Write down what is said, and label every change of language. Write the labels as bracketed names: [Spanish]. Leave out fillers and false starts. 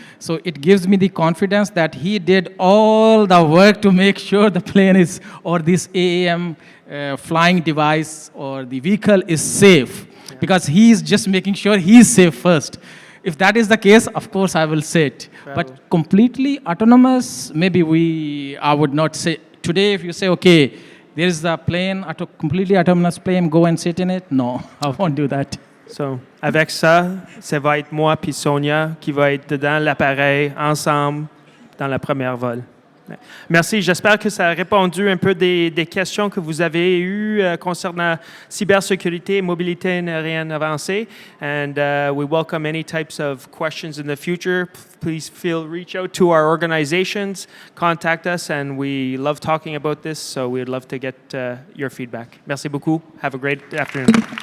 [English] So it gives me the confidence that he did all the work to make sure the plane is, or this AAM flying device or the vehicle is safe. Because he is just making sure he is safe first. If that is the case, of course, I will say it. But completely autonomous, maybe I would not say. Today, if you say, okay, there is a plane, completely autonomous plane, go and sit in it. No, I won't do that. [French] So, avec ça, ça va être moi puis Sonia qui va être dedans l'appareil ensemble dans la première vol. Merci. J'espère que ça a répondu un peu des questions que vous avez eues concernant cybersécurité et mobilité aérienne avancée. [English] And we welcome any types of questions in the future. Please reach out to our organizations, contact us, and we love talking about this, so we'd love to get your feedback. [French] Merci beaucoup. [English] Have a great afternoon.